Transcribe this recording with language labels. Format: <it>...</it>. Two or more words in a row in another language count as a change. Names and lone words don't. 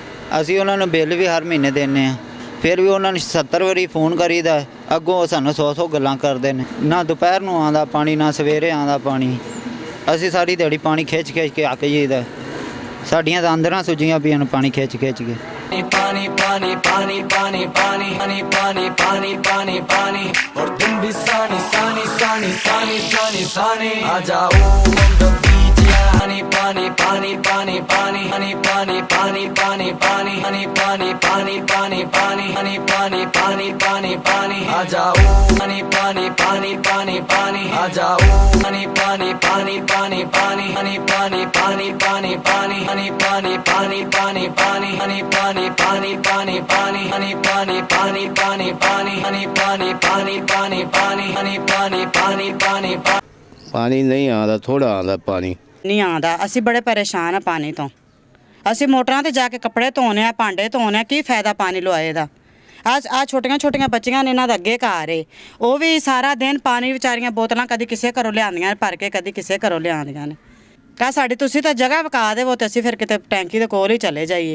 <pa>ਅਸੀਂ ਉਹਨਾਂ ਨੂੰ ਬਿੱਲ ਵੀ ਹਰ ਮਹੀਨੇ ਦਿੰਦੇ ਆ, ਫਿਰ ਵੀ ਉਹਨਾਂ ਨੂੰ 70 ਵਾਰੀ ਫੋਨ ਕਰੀਦਾ, ਅੱਗੋਂ ਸਾਨੂੰ 100 ਗੱਲਾਂ ਕਰਦੇ ਨੇ। ਨਾ ਦੁਪਹਿਰ ਨੂੰ ਆਉਂਦਾ ਪਾਣੀ, ਨਾ ਸਵੇਰੇ ਆਉਂਦਾ ਪਾਣੀ। ਅਸੀਂ ਸਾਰੀ ਦਿਹਾੜੀ ਪਾਣੀ ਖਿੱਚ ਕੇ ਅੱਕ ਜਾਈਦਾ। ਸਾਡੀਆਂ ਤਾਂ ਅੰਦਰਾਂ ਸੁੱਜੀਆਂ ਪਈਆਂ ਨੇ ਪਾਣੀ ਖਿੱਚ ਕੇ।</pa> <hi>पानी पानी पानी पानी पानी हनी पानी पानी पानी पानी और तुम भी सानी सानी सानी सानी सानी सानी आ जाओ on</hi> <en>the beach yeah</en> <hi>हनी पानी पानी पानी पानी हनी पानी पानी पानी पानी हनी पानी पानी पानी पानी हनी पानी पानी पानी पानी आ जाओ हनी पानी पानी पानी पानी आ जाओ हनी पानी पानी पानी पानी हनी पानी पानी पानी पानी हनी पानी पानी पानी पानी हनी पानी पानी पानी पानी हनी पानी पानी पानी पानी हनी पानी पानी पानी पानी हनी पानी पानी पानी पानी नहीं आता, थोड़ा आता पानी नहीं आता।</hi> <pa>ਅਸੀਂ ਬੜੇ ਪਰੇਸ਼ਾਨ ਆ ਪਾਣੀ ਤੋਂ। ਅਸੀਂ ਮੋਟਰਾਂ ਤੇ ਜਾ ਕੇ ਕੱਪੜੇ ਧੋਣੇ ਆ, ਭਾਂਡੇ ਧੋਣੇ ਆ, ਕੀ ਫਾਇਦਾ ਪਾਣੀ ਲਵਾਏ ਦਾ। ਆ ਛੋਟੀਆਂ ਬੱਚੀਆਂ ਨੇ, ਇਹਨਾਂ ਦਾ ਅੱਗੇ ਘਰ ਏ, ਉਹ ਵੀ ਸਾਰਾ ਦਿਨ ਪਾਣੀ ਵਿਚਾਰੀਆਂ ਬੋਤਲਾਂ ਕਦੀ ਕਿਸੇ ਘਰੋਂ ਲਿਆਉਂਦੀਆਂ ਭਰ ਕੇ, ਕਦੀ ਕਿਸੇ ਘਰੋਂ ਲਿਆਉਂਦੀਆਂ ਨੇ। ਕਾ ਸਾਡੀ ਤੁਸੀਂ ਤਾਂ ਜਗ੍ਹਾ ਵਿਕਾ ਦੇਵੋ ਤੇ ਅਸੀਂ ਫਿਰ ਕਿਤੇ ਟੈਂਕੀ ਦੇ ਕੋਲ ਹੀ ਚਲੇ ਜਾਈਏ।</pa>